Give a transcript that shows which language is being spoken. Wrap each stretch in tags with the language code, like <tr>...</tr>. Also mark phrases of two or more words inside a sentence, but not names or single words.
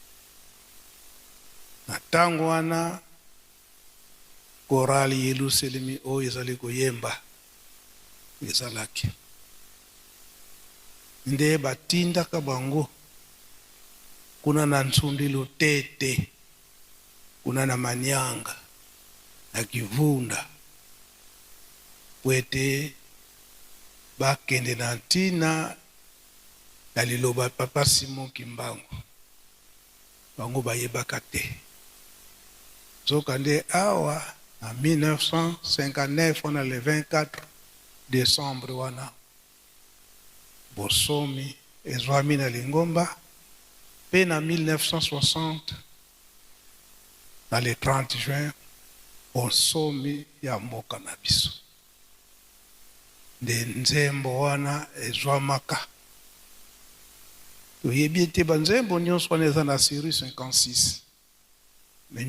<ln>Na tango wana korali Yerusalemu oyo ezali koyemba ezalaki nde batindaka bango kuna na Nsundi Lutete, kuna na Manyanga na Kivunda wete bakende na ntina na liloba Papa Simon Kimbangu bango bayebaka te Zokande awa en 1959</ln> <fr>on a le 24 décembre</fr> <ln>wana bosomi ezwami na Lingomba pe na 1960 na le 30 juin bosomi ya mboka na biso nde nzembo wana ezwamaka toyebi ete banzembo nyonso wana eza na série 56 me</ln>